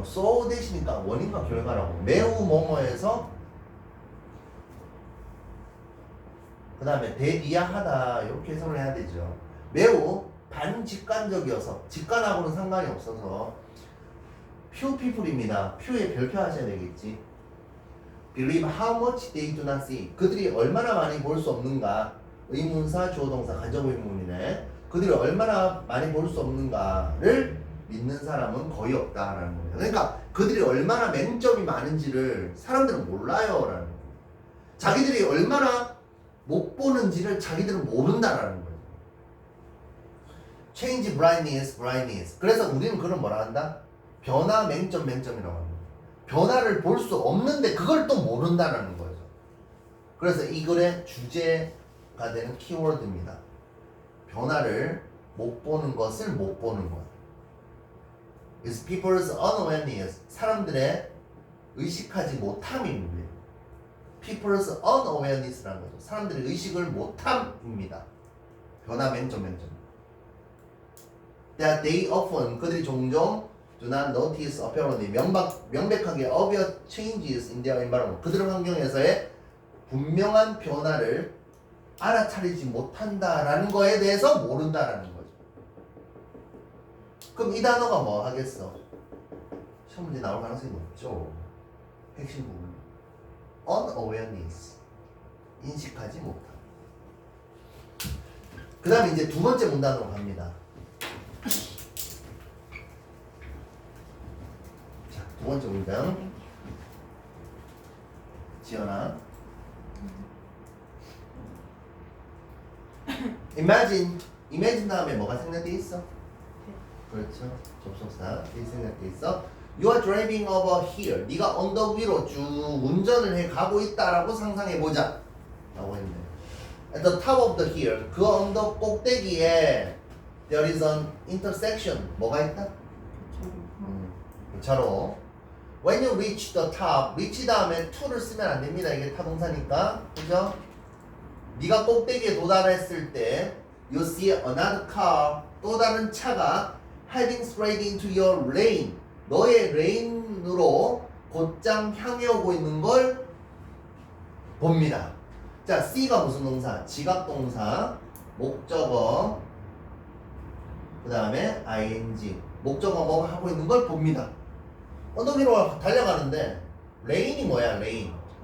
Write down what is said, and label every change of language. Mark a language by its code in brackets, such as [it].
[ko] so 대시니까 원인과 결과라고. 매우 뭐뭐해서 그 다음에 대리야하다 이렇게 해석을 해야 되죠. 매우 반직관적이어서 직관하고는 상관이 없어서 few people입니다. few에 별표 하셔야 되겠지. [en] believe how much they do not see. [ko] 그들이 얼마나 많이 볼 수 없는가. 의문사, 주어동사, 간접의문이네. 그들이 얼마나 많이 볼 수 없는가를 믿는 사람은 거의 없다라는 겁니다. 그러니까 그들이 얼마나 맹점이 많은지를 사람들은 몰라요 라는 거예요. 자기들이 얼마나 못 보는지를 자기들은 모른다라는 거예요. [en] change blindness, blindness. [ko] 그래서 우리는 그걸 뭐라 한다? 변화 맹점, 맹점이라고 합니다. 변화를 볼 수 없는데 그걸 또 모른다라는 거죠. 그래서 이 글의 주제가 되는 키워드입니다. 변화를 못 보는 것을 못 보는 것. [en] is people's unawareness. [ko] 사람들의 의식하지 못함입니다. [en] people's unawareness [ko] 라는 거죠. 사람들의 의식을 못함입니다. 변화 맹점, 맹점. [en] that they often, [ko] 그들이 종종 [en] do not notice apparently, [ko] 명백하게 [en] obvious changes in their environment. [ko] 그들의 환경에서의 분명한 변화를 알아차리지 못한다라는 거에 대해서 모른다라는 거죠. 그럼 이 단어가 뭐 하겠어? 시험 문제 나올 가능성이 높죠. 핵심 부분. unawareness. 인식하지 못함. 그 다음에 이제 두 번째 문단으로 갑니다. 자, 두 번째 문장. 지연아. imagine 다음에 뭐가 생략돼 있어? 그렇죠. 접속사 이 생략돼 있어. [en] You are driving over here. [ko] 네가 언덕 위로 쭉 운전을 해 가고 있다라고 상상해 보자. 라고 했네. [en] At the top of the hill. [ko] 그 언덕 꼭대기에 [en] there is an intersection. [ko] 뭐가 있다? 교차로. [en] When you reach the top. [ko] reach 다음에 to를 쓰면 안 됩니다. 이게 타동사니까. 그죠? 네가 꼭대기에 도달했을 때 [en] you see another car. [ko] 또 다른 차가 [en] heading straight into your lane. [ko] 너의 레인으로 곧장 향해 오고 있는 걸 봅니다. 자, C가 무슨 동사? 지각동사, 목적어, 그 다음에 ing. 목적어 뭐 하고 있는 걸 봅니다. 언덕 위로 달려가는데 레인이 뭐야? 레인.